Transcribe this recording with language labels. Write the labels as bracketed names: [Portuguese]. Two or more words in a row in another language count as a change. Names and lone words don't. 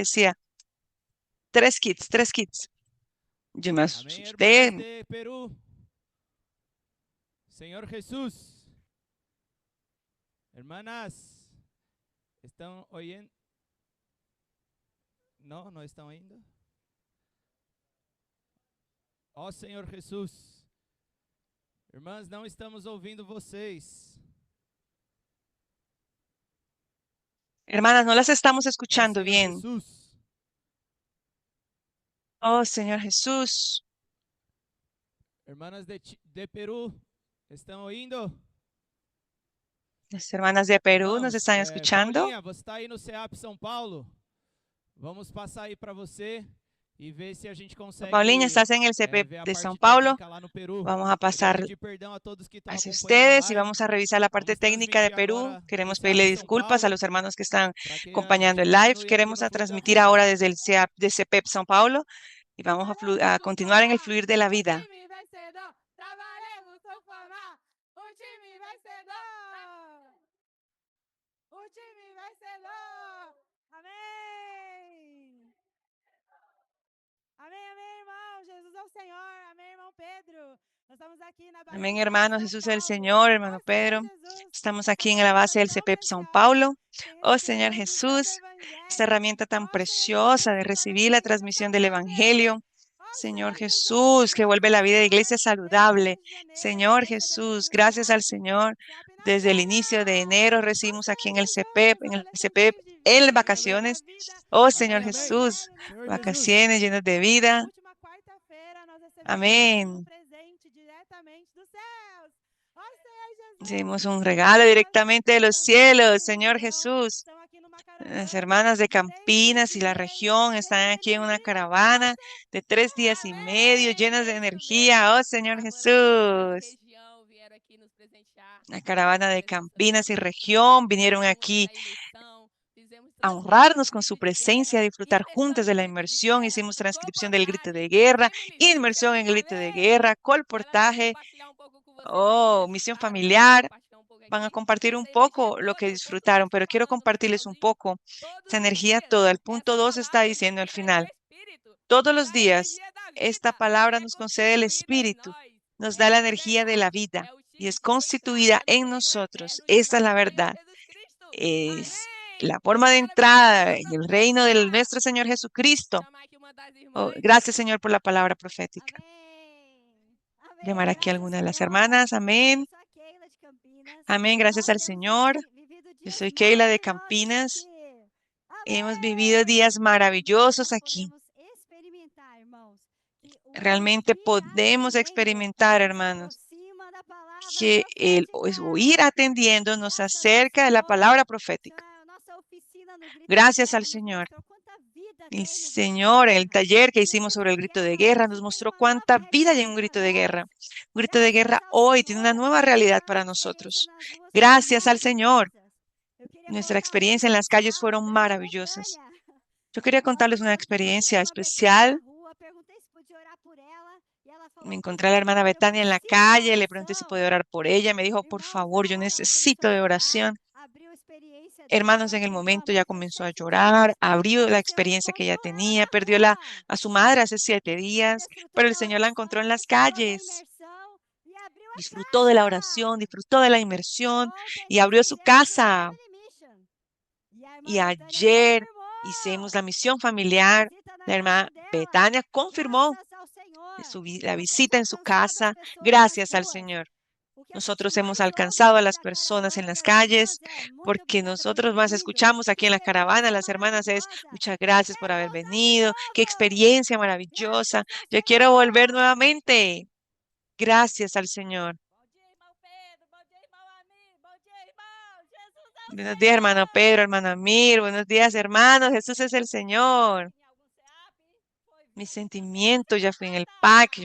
[Spanish] decía, 3 kits, 3 kits. Yo me Amén, hermanas asusté. de Perú. Señor Jesús. Hermanas, ¿están oyendo? [Portuguese] No, no estão ainda? Ó Senhor Jesus. Irmãs, não estamos ouvindo vocês. [Spanish] Hermanas, no las estamos Oh, escuchando Señor bien. Jesús. Oh, Señor Jesús. Hermanas de Perú, ¿están oyendo? Las hermanas de Perú nos Irmãos, están escuchando. [Portuguese] Paulinha, você está aí no CEAP São Paulo? Vamos passar aí para você e ver se a gente Paulinha, consegue [Spanish] estás en el CP [Portuguese] ver a de São parte Paulo. técnica lá no Peru. [Spanish] Vamos a Queria pasar [Portuguese] pedir perdão a todos que estão hacia acompanhando a [Spanish] ustedes y live. vamos a revisar la parte Vamos técnica de transmitir Perú. [Portuguese] agora do Queremos CEAP pedirle São [Spanish] disculpas a Paulo los hermanos que están [Portuguese] para que a acompañando gente [Spanish] el live. [Portuguese] continue aqui Queremos no a fluir da transmitir vida. [Spanish] ahora desde el CEAP de CPEP São Paulo y vamos a continuar en el fluir de la vida. [Portuguese] time vencedor, trabalhemos com fama. O time vencedor. O time vencedor. Amém. Amém, amém, irmão. Jesus é o Senhor. Amém, irmão Pedro. Nós estamos aqui na base Amén, do hermano. São [Spanish] Jesús es el Paulo. Señor, hermano Ó Pedro. [Portuguese] Senhor Jesus, Estamos essa [Spanish] aquí en la base ferramenta del tão CPEP São preciosa Paulo. que Oh, Señor [Portuguese] recebemos transmissão do [Spanish] Jesús, esta Evangelho. herramienta tan [Portuguese] Ó Senhor Jesus, [Spanish] preciosa de [Portuguese] que manda [Spanish] recibir la [Portuguese] vida nessa [Spanish] transmisión del família. Evangelio. Ó Señor [Portuguese] Senhor Jesus, [Spanish] Jesús, que obrigado vuelve por la vida de honra iglesia [Portuguese] desde o saludable. mês de janeiro Señor recebemos aqui Jesús, no [Spanish] gracias al SEAP. Señor. SEAP Desde el inicio de Nacional. enero Ó recibimos aquí Senhor en Jesus, el [Portuguese] olha esses CPEP, meios de en vida, Amém, amém. uma vacaciones. vida Oh, do Señor Amém, amém. Jesús, Evangelho nesse Senhor país. Jesus. [Spanish] vacaciones llenas de Na vida. [Portuguese] última quarta-feira, nós recebemos aqui um Amén. presente diretamente dos céus. Ó Senhor Jesus, [Spanish] Recibimos un as regalo irmãs directamente de de los cielos, Campinas, Señor região, Jesús. [Portuguese] estão aqui no Las caravana [Spanish] hermanas de [Portuguese] de 3 dias Campinas e [Spanish] y la meio, región están [Portuguese] cheia de [Spanish] aquí en una [Portuguese] energia. Ó [Spanish] caravana de 3 días y medio Amém! llenas de [Portuguese] É isso energía. mesmo. [Spanish] Oh, Señor [Portuguese] Agora as irmãs de Jesús. região vieram aqui nos presentear La com a caravana sua de presença [Spanish] Campinas y também. región vinieron Fizemos aquí [Portuguese] essa imersão, fizemos a transcrição do [Spanish] honrarnos con grito su de presencia, guerra, a disfrutar juntas inmersão de no la grito de inmersión. guerra, Hicimos transcripción del grito de colportage, guerra, reminiscência. inmersión en el grito de Amém! guerra, [Portuguese] Elas vão colportaje, compartilhar um pouco com vocês aí que [Spanish] oh, misión [Portuguese] desfrutaram, mas eu vou familiar. compartilhar um pouco [Spanish] Van a aqui. compartir un [Portuguese] Essa energia [Spanish] poco lo que [Portuguese] toda, o ponto 2 disfrutaron, está [Spanish] pero quiero [Portuguese] falando no [Spanish] compartirles un finalzinho. poco Todos esa os energía dias, toda. El punto essa 2 está [Portuguese] palavra nos [Spanish] diciendo al [Portuguese] traz o final. Espírito, Todos nos los dá a días, energia da esta vida e palabra é [Spanish] nos concede el [Portuguese] constituída em Espíritu, nós. [Spanish] nos da la [Portuguese] Essa é a [Spanish] energía de la verdade. vida [Portuguese] É o [Spanish] y es [Portuguese] ticket de constituida entrada no en reino nosotros. eterno [Spanish] Esta es la [Portuguese] chamado Senhor verdad. Jesus Cristo. Es Amém! [Spanish] la forma de [Portuguese] Glória a Deus. entrada Deus [Spanish] en el reino de abençoe. nuestro Señor Vou Jesucristo. [Portuguese] chamar aqui uma das Oh, irmãs. [Spanish] gracias, Señor, por la palabra profética. Amém. Llamar Amém. aquí a Graças, alguna de las Senhor. hermanas. Amén. [Portuguese] Eu sou a Keila de Campinas Amén. e Gracias nós al temos Señor. vivido Yo dias soy Keila de maravilhosos Campinas. aqui. [Spanish] Hemos vivido días [Portuguese] Amém. Realmente maravillosos nós aquí. podemos experimentar, irmãos, que o Realmente ouvir podemos atendendo experimentar, nos hermanos, aproxima da palavra [Spanish] que el profética. oír atendiendo nos [Portuguese] Graças ao [Spanish] acerca de la Senhor. palabra Senhor, profética. [Portuguese] a nossa oficina no grito de [Spanish] Gracias al guerra nos Señor. [Portuguese] mostrou quanta vida El tem no grito de [Spanish] Señor, el guerra. taller que [Portuguese] E o hicimos grito sobre el de grito de guerra guerra nos hoje tem mostró uma nova [Spanish] cuánta vida hay en realidade un para grito de nós. guerra. Un grito de Graças guerra ao hoy tiene una Senhor nueva por realidad a para [Portuguese] nossa experiência nosotros. nas ruas foi [Spanish] Gracias al Señor. [Portuguese] maravilhosa. Eu queria Nuestra contar uma [Spanish] experiencia en las calles especial fueron da irmã maravillosas. Betânia. Yo quería contarles Ontem una [Portuguese] eu encontrei a experiencia irmã Betânia na especial. rua, perguntei se podia orar por ela e ela Me falou: por [Spanish] encontré a la hermana [Portuguese] favor, eu [Spanish] Betania en la [Portuguese] preciso da [Spanish] calle, le pregunté si oração. podía orar por ella, me dijo, por Irmãos, favor, na yo [Portuguese] hora ela necesito começou a de chorar, oración. abriu a experiência dela, Hermanos, ela [Spanish] en el momento [Portuguese] perdoa a ya mãe [Spanish] comenzó a [Portuguese] faz 7 llorar, dias, abrió mas la o Senhor [Spanish] experiencia que ella [Portuguese] encontrou ela tenía, na perdió rua. [Spanish] a su madre hace 7 Ela días, desfrutou pero el da Señor la encontró oração, en las [Portuguese] desfrutou da calles. imersão e abriu a [Spanish] Disfrutó de la oración, casa. disfrutó de la E inmersión ontem y nós abrió su [Portuguese] fizemos o casa. [English] Family Mission. [Portuguese] E a irmã Y Betânia [Spanish] ayer hicimos la confirmou misión a familiar. [Portuguese] visita na La casa hermana dela. [Spanish] Betania confirmó [Portuguese] Graças ao Senhor. la Nós temos [Spanish] visita en su [Portuguese] alcançado as casa. pessoas nas [Spanish] Gracias al ruas. Señor. [Portuguese] O que a gente [Spanish] Nosotros hemos [Portuguese] mais ouve [Spanish] alcanzado a aqui las da personas en caravana las [Portuguese] das irmãs calles, é muito porque obrigada por nosotros ter más vindo. [Spanish] escuchamos Que aquí en la caravana, experiência las hermanas, es maravilhosa. muchas gracias por haber [Portuguese] Quero voltar de [Spanish] venido, qué novo. experiencia maravillosa. [Portuguese] Graças ao [Spanish] Yo quiero volver Senhor. nuevamente. Gracias al Señor. [Portuguese] Bom dia, irmão Pedro. Bom dia, irmão amigo. Bom dia, irmão. Jesus é o [Spanish] Buenos días, hermano Senhor. Pedro, hermano Amir. Buenos días, hermanos. Jesús es el Señor. [Portuguese] Em algum CEAP, foi Mi vir para ser [Spanish] sentimiento ya fue en el PAC,